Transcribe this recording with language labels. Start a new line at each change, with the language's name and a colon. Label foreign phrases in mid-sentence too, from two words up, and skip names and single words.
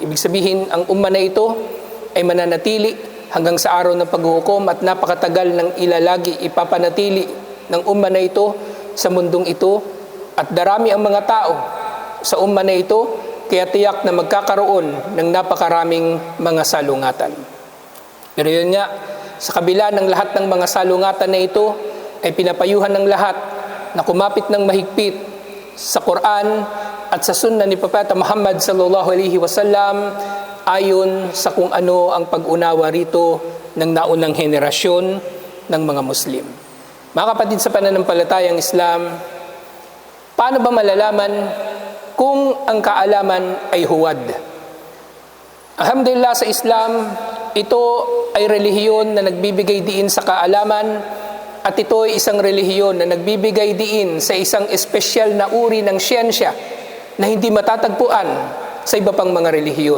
Filipino: Ibig sabihin, ang umma na ito ay mananatili hanggang sa araw ng paghuhukom at napakatagal ng ilalagi ipapanatili ng umma na ito sa mundong ito, at darami ang mga tao sa umma na ito, kaya tiyak na magkakaroon ng napakaraming mga salungatan. Pero yun nga, sa kabila ng lahat ng mga salungatan na ito, ay pinapayuhan ng lahat na kumapit ng mahigpit sa Quran at sa sunna ni Propeta Muhammad
Arabic: صلى الله عليه وسلم
Filipino: ayon sa kung ano ang pag-unawa rito ng naunang henerasyon ng mga Muslim. Mga kapatid sa pananampalatayang Islam, paano ba malalaman kung ang kaalaman ay huwad? Alhamdulillah, sa Islam, ito ay relihiyon na nagbibigay diin sa kaalaman, at ito ay isang relihiyon na nagbibigay diin sa isang espesyal na uri ng siyensya na hindi matatagpuan sa iba pang mga relihiyon.